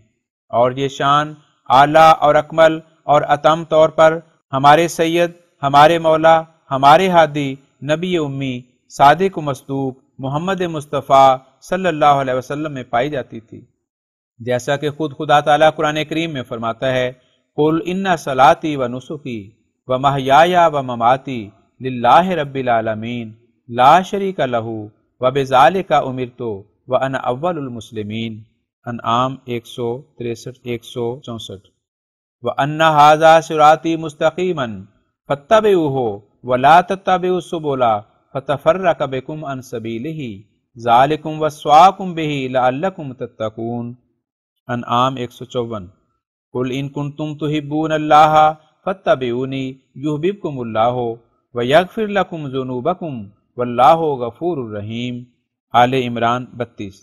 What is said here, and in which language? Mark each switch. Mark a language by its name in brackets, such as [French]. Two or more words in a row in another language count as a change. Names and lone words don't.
[Urdu] اور یہ شان اعلیٰ اور اکمل اور اتم طور پر ہمارے سید، ہمارے مولا، ہمارے ہادی، نبی امی، صادق و مصدوق محمد مصطفیٰ صلی اللہ علیہ وسلم میں پائی جاتی تھی، جیسا کہ خود خدا تعالیٰ قرآن کریم میں فرماتا ہے [Arabic] قل ان صلاتی و نسکی و محیایا و مماتی للہ رب العالمین لا شریک لہ و بذالک امرت وانا اول المسلمین [Urdu] انعام [Arabic] 163-164 وان ھذا صراطی مستقیما فاتبعوہ ولا تتبعوا السبل فتفرق بکم عن سبیلہ ذالکم وصاکم بہ لعلکم تتقون انعام 154 قل ان کنتم تحبون اللہ فاتبعونی یحببکم اللہ ویغفر لکم ذنوبکم واللہ غفور الرحیم آل عمران 32